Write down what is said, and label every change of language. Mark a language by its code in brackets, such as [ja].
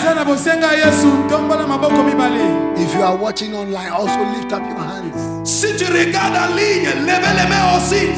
[ln] Oza na bosenga Yesu. Tombola maboko mibale. [en] If you are watching online, also lift up your hands. [fr] Si tu regardes en ligne, levez les mains aussi.